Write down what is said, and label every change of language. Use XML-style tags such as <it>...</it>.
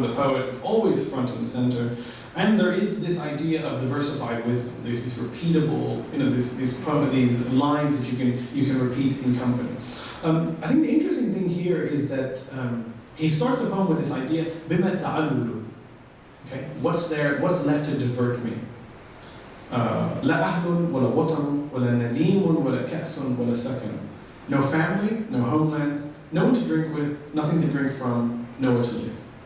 <en>The poet is always front and center, and there is this idea of diversified wisdom. There's this repeatable, these lines that you can repeat in company. I think the interesting thing here is that he starts the poem with this idea, bima ta'allulu. Okay, what's left to divert me?</en> <ar>لا أهل ولا وطن ولا نديم ولا كأس ولا سكن.</ar> <en>No family, no homeland, no one to drink with, nothing to drink from, nowhere to live.</en>